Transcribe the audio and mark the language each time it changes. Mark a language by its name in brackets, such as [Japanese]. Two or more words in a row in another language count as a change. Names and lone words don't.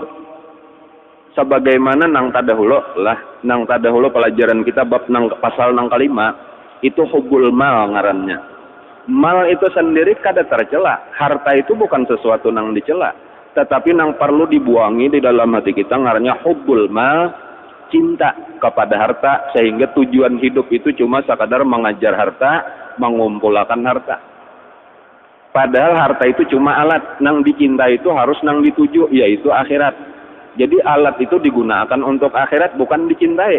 [Banjar] Sebagaimana nang tadahulu pelajaran kita bab nang pasal nang kelima, itu [Arabic] حب المال [Banjar] ngarannya. Mal itu sendiri kada tercela. Harta itu bukan sesuatu nang dicela, tetapi nang perlu dibuangi di dalam hati kita ngarannya [Arabic] حب المال. [Indonesian] Cinta kepada harta, sehingga tujuan hidup itu cuma sekadar mengajar harta, mengumpulkan harta. [Banjar] Padahal harta itu cuma alat, nang dicinta itu harus nang dituju, yaitu akhirat. [Indonesian] Jadi alat itu digunakan untuk akhirat, bukan dicintai.